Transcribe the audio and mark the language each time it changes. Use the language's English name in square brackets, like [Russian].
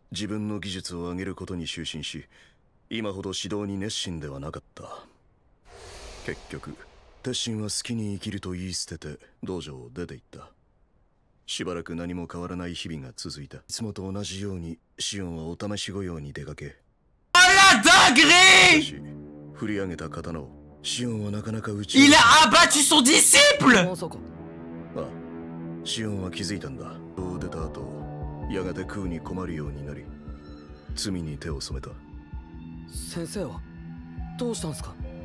[Japanese] 自分の技術を上げることに執心し、今ほど指導に熱心ではなかった。結局、鉄心は好きに生きると言い捨てて道場を出て行った。しばらく何も変わらない日々が続いた。いつもと同じようにシオンはお試し御用に出かけ。あら、 [French] dinguerie! [Japanese] 振り上げた刀をシオンはなかなか打ち。 [French] Il a abattu son disciple! [Japanese] ああ、シオンは気づいたんだ。出た後。やがて食うに困るようになり、罪に手を染めた。先生はどうしたんすか？